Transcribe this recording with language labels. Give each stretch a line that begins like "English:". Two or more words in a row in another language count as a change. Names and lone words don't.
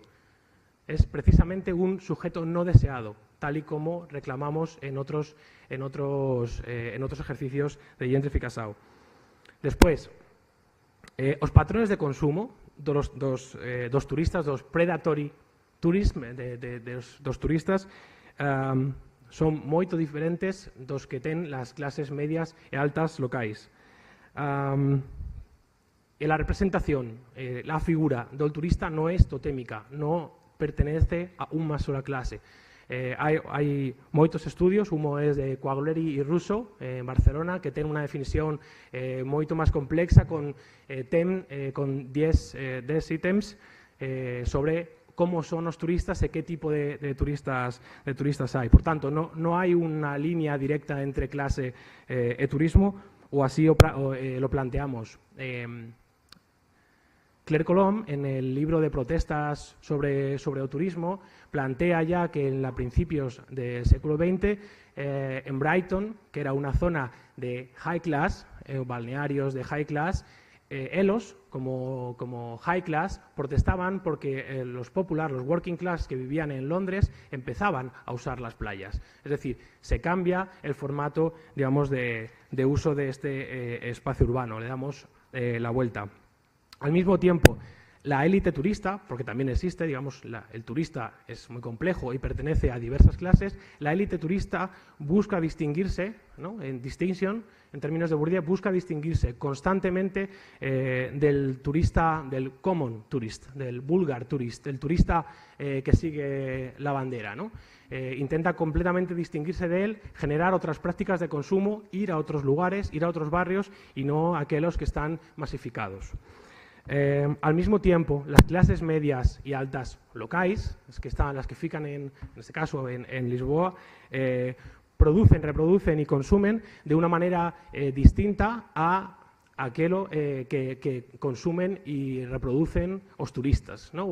Spanish: Es precisamente un sujeto no deseado, tal y como reclamamos en otros ejercicios de gentrificación.
Galician: Después, os patrones de consumo dos turistas, dos
English: predatory tourism
Galician: dos turistas, son moito diferentes dos que ten las clases medias e altas locais.
Spanish: La representación, la figura del turista no es totémica, no pertenece a unha sola clase.
Galician: Hai moitos estudios,
Spanish: uno es
Galician: de Quaglieri e Russo en Barcelona, que ten unha definición moito máis complexa con 10 ítems sobre
Spanish: cómo son los turistas y qué tipo de turistas hay. Por tanto, no hay una línea directa entre clase y turismo, o así lo planteamos. Claire Colomb, en el libro de protestas sobre el turismo, plantea ya que a principios del siglo XX, en Brighton, que era una zona de
English: high class,
Spanish: balnearios de
English: high class,
Spanish: ellos, como
English: high class,
Spanish: protestaban porque los popular, los
English: working class
Spanish: que vivían en Londres, empezaban a usar las playas. Es decir, se cambia el formato, digamos, de uso de este espacio urbano, le damos la vuelta. Al mismo tiempo, la élite turista, porque también existe, digamos, el turista es muy complejo y pertenece a diversas clases, la élite turista busca distinguirse, ¿no? En distinction, en términos de Bourdieu, busca distinguirse constantemente del turista, del
English: common tourist,
Spanish: del
English: vulgar tourist,
Spanish: del turista que sigue la bandera, ¿no? Intenta completamente distinguirse de él, generar otras prácticas de consumo, ir a otros lugares, ir a otros barrios y no a aquellos que están masificados. Al mismo tiempo, las clases medias y altas locais, las que fican en este caso en Lisboa, producen, reproducen y consumen de una manera distinta a aquello que consumen y reproducen los turistas, ¿no?